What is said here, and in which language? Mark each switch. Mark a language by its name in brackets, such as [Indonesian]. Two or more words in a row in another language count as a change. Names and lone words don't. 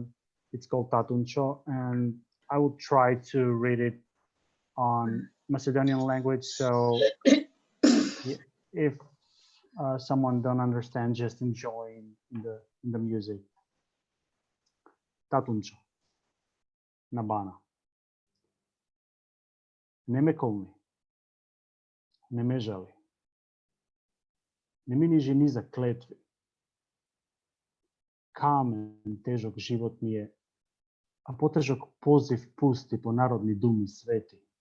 [English] It's called Tatuncho, and I will try to read it on Macedonian language. So if someone don't understand, just enjoy in the music. Tatuncho, Nabana. [Macedonian] Не ме колни, не ме жали. Не ми ни жени за клетви. Камен тежок живот ми е, а потежок позив пусти по народни думи свети.